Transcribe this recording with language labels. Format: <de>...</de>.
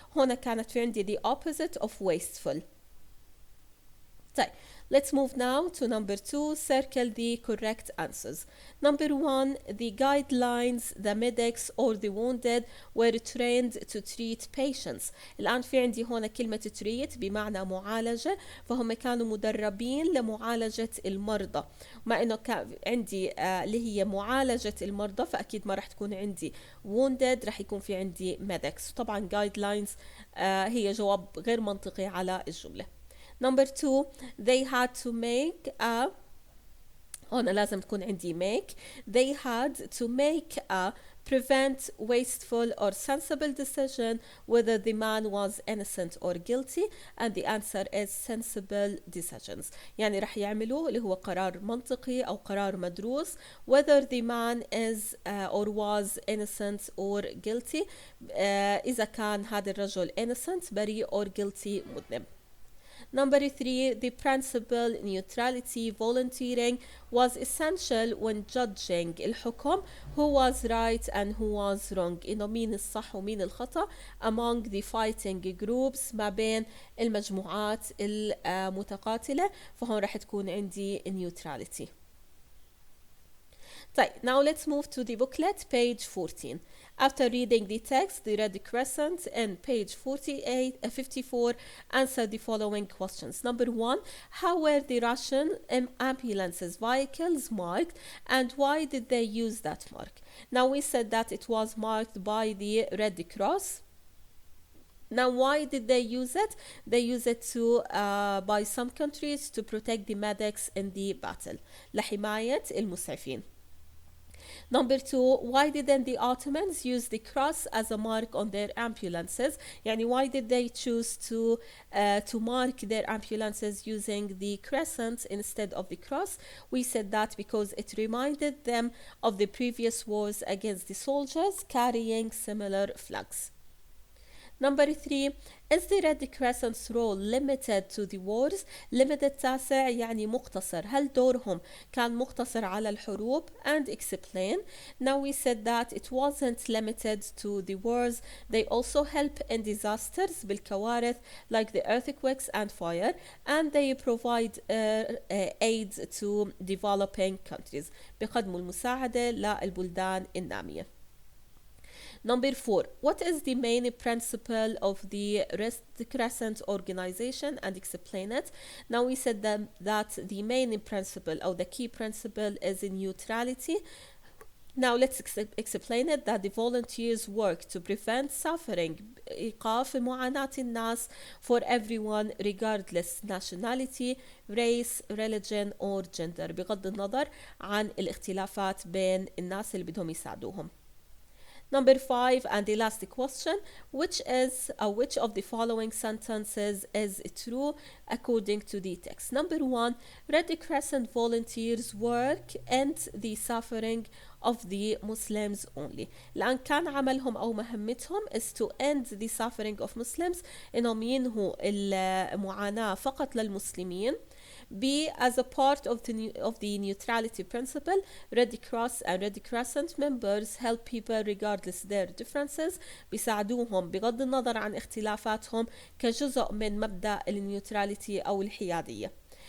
<ar>هنا كانت في عندي</ar> <en>the opposite of wasteful.</en> <ar>طيب,</ar> <en>let's move now to number 2. Circle the correct answers. Number 1, the guidelines, the medics or the wounded were trained to treat patients.</en> <ar>الآن في عندي هنا كلمة treat بمعنى معالجة، فهم كانوا مدربين لمعالجة المرضى. مع إنه عندي اللي هي معالجة المرضى فأكيد ما رح تكون عندي wounded، رح يكون في عندي medics. طبعا guidelines هي جواب غير منطقي على الجملة.</ar> <en>Number 2, they had to make a</en> <ar>هنا لازم تكون عندي</ar> <en>make. They had to make a prevent wasteful or sensible decision whether the man was innocent or guilty, and the answer is sensible decisions.</en> <ar>يعني رح يعملوا اللي هو قرار منطقي أو قرار مدروس</ar> <en>whether the man is or was innocent or guilty.</en> <ar>إذا كان هذا الرجل innocent بريء or guilty مذنب.</ar> <en>Number 3, the principle neutrality volunteering was essential when judging الحكم who was right and who was wrong.</en> <ar>إنه مين الصح ومين الخطأ</ar> <en>among the fighting groups</en> <ar>ما بين المجموعات المتقاتلة، فهون رح تكون عندي neutrality. طيب,</ar> <en>now let's move to the booklet, page 14. After reading the text, the Red Crescent in page 54 answer the following questions. Number 1, how were the Russian ambulances vehicles marked and why did they use that mark? Now we said that it was marked by the Red Cross. Now why did they use it? They use it to by some countries to protect the medics in the battle.</en> <ar>لحماية المسعفين.</ar> <en>Number 2, why didn't the Ottomans use the cross as a mark on their ambulances?</en> <ar>يعني</ar> <en>why did they choose to mark their ambulances using the crescent instead of the cross? We said that because it reminded them of the previous wars against the soldiers carrying similar flags. Number 3, is the Red Crescent's role limited to the wars?</en> <ar>Limited تاسع يعني مقتصر. هل دورهم كان مقتصر على الحروب?</ar> <en>And explain. Now we said that it wasn't limited to the wars. They also help in disasters بالكوارث like the earthquakes and fire, and they provide aid to developing countries.</en> <ar>بيقدموا المساعدة للبلدان النامية.</ar> <en>Number 4, what is the main principle of the Red Crescent organization and explain it? Now we said that the main principle or the key principle is neutrality. Now let's explain it, that the volunteers work to prevent suffering</en> <ar>إيقاف معاناة الناس</ar> <en>for everyone regardless nationality, race, religion or gender</en> <ar>بغض النظر عن الاختلافات بين الناس اللي بدهم يساعدوهم.</ar> <en>Number 5 and the last question, which of the following sentences is true according to the text? Number 1, Red Crescent volunteers work and the suffering of the Muslims only.</en> <ar>لأن كان عملهم أو مهمتهم</ar> <en>is to end the suffering of Muslims،</en> <ar>إنهم ينهوا المعاناة فقط للمسلمين.</ar> <en>B, as a part of the neutrality principle, Red Cross and Red Crescent members help people regardless their differences،</en> <ar>بيساعدوهم بغض النظر عن اختلافاتهم كجزء من مبدأ النيوتراليتي أو الحيادية.</ar>